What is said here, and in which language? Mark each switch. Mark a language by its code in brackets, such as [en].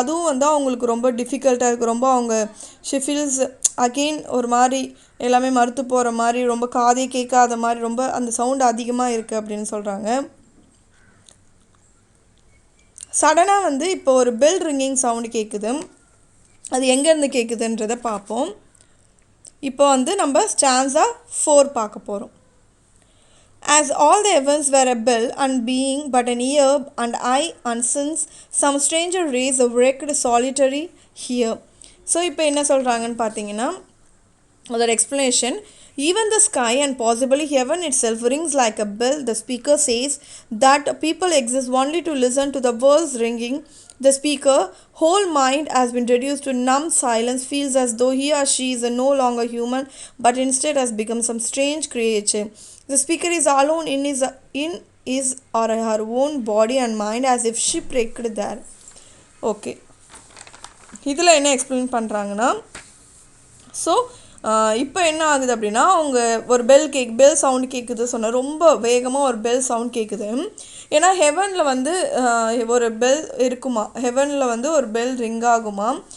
[ta] அதுவும் வந்து அவங்களுக்கு ரொம்ப டிஃபிகல்ட்டாக இருக்குது. ரொம்ப அவங்க ஷிஃபில்ஸ் அகெயின் ஒரு மாதிரி எல்லாமே மறுத்து போகிற மாதிரி, ரொம்ப காதே கேட்காத மாதிரி, ரொம்ப அந்த சவுண்டு அதிகமாக இருக்குது அப்படின்னு சொல்கிறாங்க. சடனாக வந்து இப்போ ஒரு பெல் ரிங்கிங் சவுண்டு கேட்குது. அது எங்கேருந்து கேட்குதுன்றதை பார்ப்போம். இப்போ வந்து நம்ம ஸ்டான்ஸா 4 பார்க்க போகிறோம். [en] As all the heavens were a bell and being but an ear and eye and since some stranger rays wrecked solitary here. [ta] So இப்போ என்ன சொல்கிறாங்கன்னு பார்த்தீங்கன்னா, அதோட explanation, [en] even the sky and possibly heaven itself rings like a bell. The speaker says that people exist only to listen to the world's ringing. The speaker whole mind has been reduced to numb silence, feels as though he or she is no longer human but instead has become some strange creature. The speaker is alone in his or her own body and mind as if shipwrecked there. [ta] Okay, இதில் என்ன explain பண்ணுறாங்கன்னா, so இப்போ என்ன ஆகுது அப்படின்னா, அவங்க ஒரு bell sound கேட்குது சொன்னால் ரொம்ப வேகமாக ஒரு பெல் சவுண்ட் கேட்குது. ஏன்னா ஹெவனில் வந்து ஒரு பெல் இருக்குமா, ஹெவனில் வந்து ஒரு பெல் ரிங் ஆகுமா.